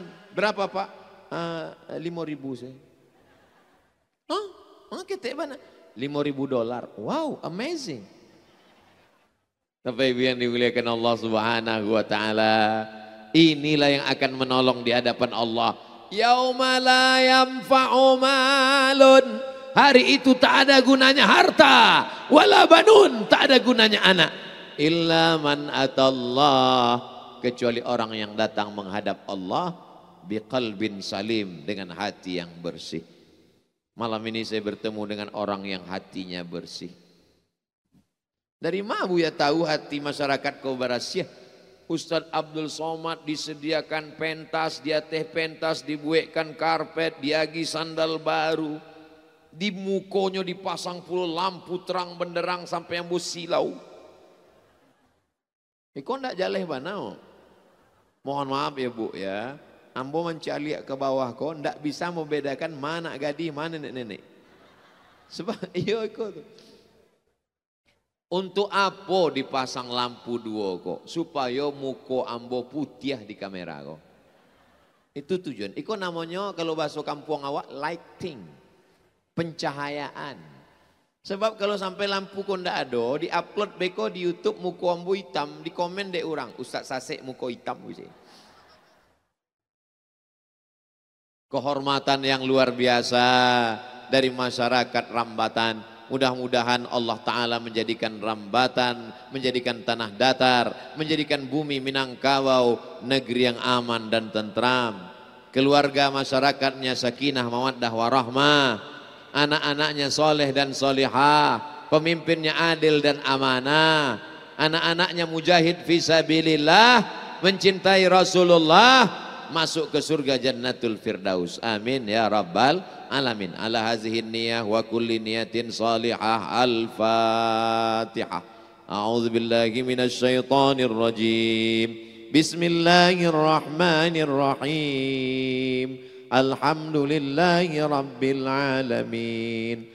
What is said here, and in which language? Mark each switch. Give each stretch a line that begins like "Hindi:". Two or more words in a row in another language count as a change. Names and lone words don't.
Indonesian: Berapa Pak? 5.000 saya. Oh, kita mana?
English: $5.000. Wow, amazing.
Indonesian: Tapi yang dimuliakan Allah
Arabic: سبحانه وتعالى,
Indonesian: inilah yang akan menolong di hadapan Allah.
Arabic: يوم لا ينفع مال,
Indonesian: hari itu tak ada gunanya harta,
Arabic: ولا بنون,
Indonesian: tak ada gunanya anak,
Arabic: إلا من أتى الله,
Indonesian: kecuali orang yang datang menghadap Allah
Arabic: بقلب سليم,
Indonesian: dengan hati yang bersih. Malam ini saya bertemu dengan orang yang hatinya bersih. Dari mana Buya tahu hati masyarakat Kobarasya? Ustadz Abdul Somad disediakan pentas, dia teh pentas, dibuatkan karpet, diagi sandal baru, di mukonya dipasang puluh lampu terang benderang sampai yang silau.
Minangkabau: Kok ndak jaleh banao? Mohon maaf ya Bu ya, ambo mencaliak ke bawah kok ndak bisa membedakan mana gadis mana nenek-nenek.
Indonesian: Sebab iya kok. Untuk apa dipasang lampu dua kok? Supaya muka ambo putih di kamera kok. Itu tujuan. Itu namanya kalau bahasa kampung awak lighting. Pencahayaan. Sebab kalau sampai lampu kok ndak ada, di-upload beko di YouTube muka ambo hitam, di komen dek orang, Ustaz Sasek muka hitam gitu. Kehormatan yang luar biasa dari masyarakat Rambatan. Mudah-mudahan Allah Ta'ala menjadikan Rambatan, menjadikan tanah datar, menjadikan bumi Minangkabau negeri yang aman dan tentram. Keluarga masyarakatnya sakinah, mawaddah, warahmah. Anak-anaknya soleh dan solihah. Pemimpinnya adil dan amanah. Anak-anaknya mujahid fisabilillah, mencintai Rasulullah, masuk ke surga Jannatul Firdaus.
Arabic: آمين يا رب العالمين. على هذه النية وكل نية صالحة. Al-Fatihah. أعوذ بالله من الشيطان الرجيم. Bismillahirrahmanirrahim. الحمد لله رب العالمين.